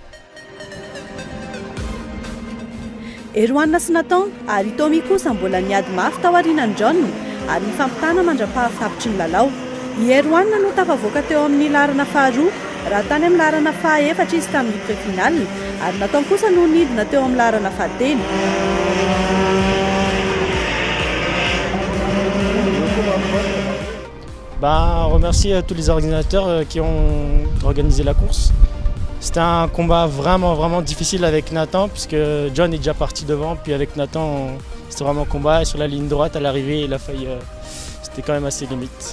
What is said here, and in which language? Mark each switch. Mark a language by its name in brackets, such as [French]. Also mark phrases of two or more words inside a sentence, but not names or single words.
[Malagasy] Eroanina sy Nathan ary Tommy kosa mbola niady mafy tao aorianan'ny John ary nifampitana mandra-pahafatotry ny lalao. I Eroanina no tafavoaka teo amin'ny laharana faha-2 raha tany amin'ny laharana faha-4 izy tamin'ny pré-final ary Nathan kosa no nidina teo amin'ny laharana faha-3. [French] On remercie tous les organisateurs qui ont organisé la course. C'était un combat vraiment difficile avec Nathan puisque John est déjà parti devant, puis avec Nathan c'était vraiment combat et sur la ligne droite à l'arrivée il a failli, c'était quand même assez limite.